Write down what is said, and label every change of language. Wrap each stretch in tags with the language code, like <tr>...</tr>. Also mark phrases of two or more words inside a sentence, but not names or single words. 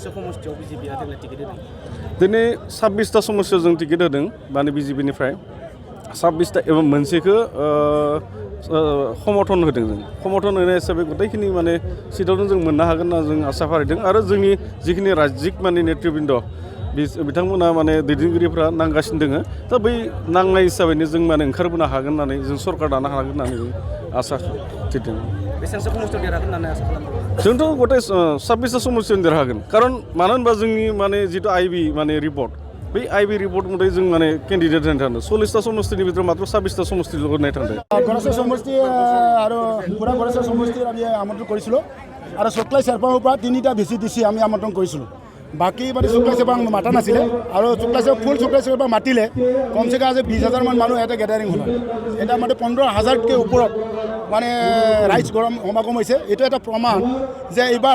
<brx>दिनै 26टा समस्या जों टिकेट होदों माने बिजेपिनिफ्राय 26टा एबा मोनसेखौ समर्थन होदों जों समर्थन होनाय हिसाबै गथायखिनि माने सिटआवनो जों मोननो हागोन होनना जों आसा फारिदों आरो जोंनि जिखिनि रायजिक माने नेतृबृन्द बिथांमोना माने दैदेनगिरिफ्रा नांगासिनो दोङो दा बै नांनाय हिसाबैनो जों माने ओंखारबोनो हागोन होननानै जों सरकार दानो हागोन होननानै जों आसा थिदों जोंथ' गथाय 26टा समस्यायावनो देरहागोन खारन मानो होनबा जोंनि माने जितु आइबि माने रिपर्ट बै</brx> <en>IB report</en> <brx>मथे जों माने केन्डिडेट होनो थांदों 40टा समस्तिनि भितराव मात्र 26टा समस्तिल' होनाय थांदों</brx> <as>गरेस्वर समष्टि আৰু পুৰা गरेस्वर সমষ্টিৰ আমি আমন্ত্ৰণ কৰিছিলোঁ আৰু চকলাই চেৰপাঙৰ পৰা 3টা ভিচিডিচি আমি আমন্ত্ৰণ কৰিছিলোঁ বাকী মানে চকলাই চেৰপাং মাতা নাছিলে আৰু চকলাই চেৰপাং ফুল চকলাই চেৰপাং মাতিলে কমচে কম আজি 20,000 মান মানুহ এটা গেদাৰিং হ'ল এটা মানে 15,000কে ওপৰত মানে ৰাইজ গৰম সমাগম হৈছে এইটো এটা প্ৰমাণ যে এইবাৰ</as>